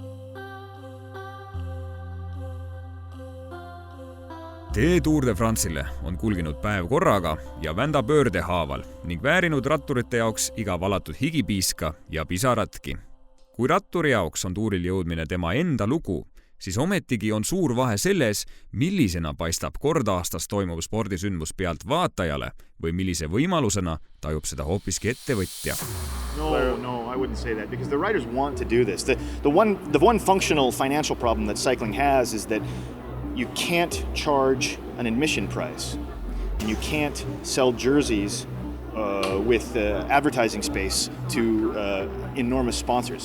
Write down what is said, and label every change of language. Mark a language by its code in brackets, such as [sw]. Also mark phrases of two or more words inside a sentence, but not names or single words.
[et] Tee Tour de France'ile on kulginud päev korraga ja vända pöörde haaval ning väärinud ratturite jaoks iga valatud higipiiska ja pisaratki. Kui ratturi jaoks on tuuril jõudmine tema enda lugu, siis ometigi on suur vahe selles, millisena paistab kord aastas toimuv spordisündmus pealt vaatajale või millise võimalusena tajub seda hoopiski ettevõtja. [en] No, I wouldn't say that because the riders want to do this. The one functional financial problem that cycling has is that you can't charge an admission price and you can't sell jerseys with advertising space to enormous sponsors.